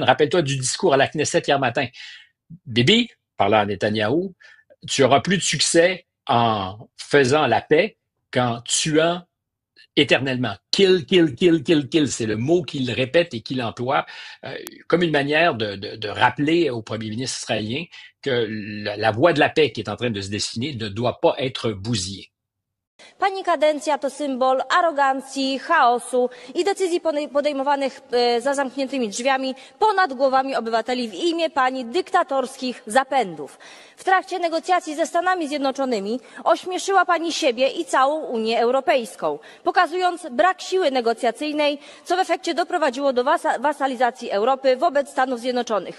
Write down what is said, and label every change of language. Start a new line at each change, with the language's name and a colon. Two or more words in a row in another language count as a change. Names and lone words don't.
French: Rappelle-toi du discours à la Knesset hier matin. Bibi, parlant à Netanyahou, tu auras plus de succès en faisant la paix qu'en tuant éternellement.
English: Kill, kill, kill, kill, kill.
French: C'est le mot qu'il répète et qu'il emploie comme une manière de rappeler au premier ministre israélien que la voie de la paix qui est en train de se dessiner ne doit pas être bousillée.
Polish: Pani kadencja to symbol arogancji, chaosu i decyzji podejmowanych za zamkniętymi drzwiami ponad głowami obywateli w imię pani dyktatorskich zapędów. W trakcie negocjacji ze Stanami Zjednoczonymi ośmieszyła pani siebie i całą Unię Europejską, pokazując brak siły negocjacyjnej, co w efekcie doprowadziło do wasalizacji Europy wobec Stanów Zjednoczonych.